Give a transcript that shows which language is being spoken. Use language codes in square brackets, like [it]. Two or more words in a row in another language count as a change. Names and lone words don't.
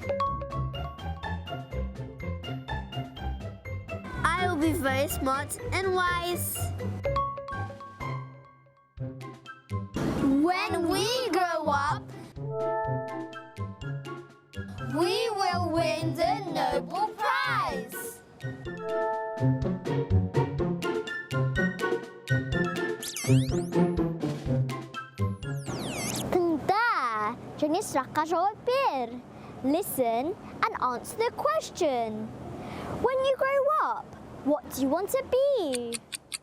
[en] I will be very smart and wise. When we grow up, we will win the Nobel Prize. [kk] Тыңда, және сұраққа жауап бер. [en] Listen and answer the question. When you grow up, what do you want to be?